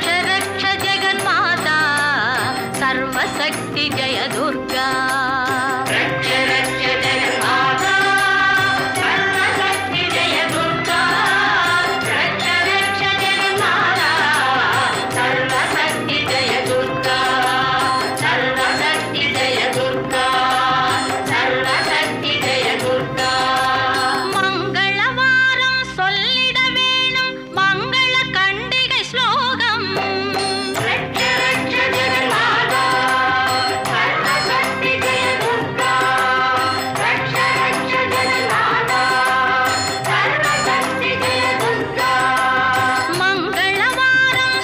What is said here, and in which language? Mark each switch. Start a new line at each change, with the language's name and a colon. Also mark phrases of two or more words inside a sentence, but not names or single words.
Sanskrit: रक्ष जगन्माता सर्वशक्ति जय दुर्गा रक्ष रक्ष जगन्माता सर्वशक्ति जय दुर्गा रक्ष रक्ष जगन्माता सर्वशक्ति जय दुर्गा सर्वशक्ति जय दुर्गा सर्वशक्ति जय दुर्गा
Tamil: मंगलवारम சொல்லிட வேணும் மங்கள கண்டிகை ஸ்லோகம்
Sanskrit: ரட்ச ரட்ச ஜெகன்மாதா சர்வசக்தி ஜெய துர்கா ரட்ச ரட்ச ஜெகன்மாதா சர்வசக்தி ஜெய துர்கா மங்களவாரம்